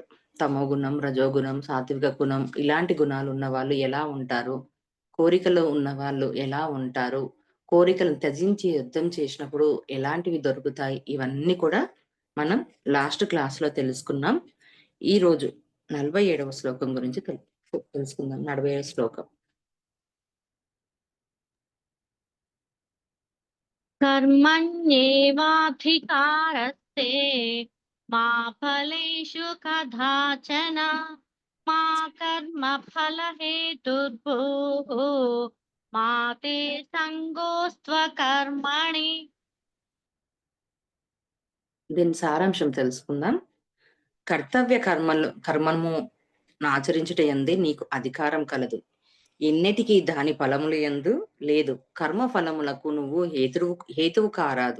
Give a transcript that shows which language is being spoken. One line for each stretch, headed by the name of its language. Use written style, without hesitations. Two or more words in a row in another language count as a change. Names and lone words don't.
Telugu: తమో గుణం, రజోగుణం, సాత్విక గుణం ఇలాంటి గుణాలు ఉన్న వాళ్ళు ఎలా ఉంటారు, కోరికలు ఉన్నవాళ్ళు ఎలా ఉంటారు, కోరికలను త్యజించి యుద్ధం చేసినప్పుడు ఎలాంటివి దొరుకుతాయి, ఇవన్నీ కూడా మనం
English: last class
Telugu: తెలుసుకున్నాం. ఈరోజు 47వ శ్లోకం గురించి తెలుసుకుందాం. 40వ శ్లోకం.
Sanskrit: कर्मण्येवाधिकारस्ते मा फलेषु कदाचन मा कर्मफलहेतुर्भुः मा ते संगोऽस्त्वकर्मणि.
Telugu: దీని సారాంశం తెలుసుకుందాం. కర్తవ్య కర్మము ఆచరించుట యందే నీకు అధికారం కలదు. ఎన్నటికీ దాని ఫలముల యందు లేదు. కర్మ ఫలములకు నువ్వు హేతువు కారాదు.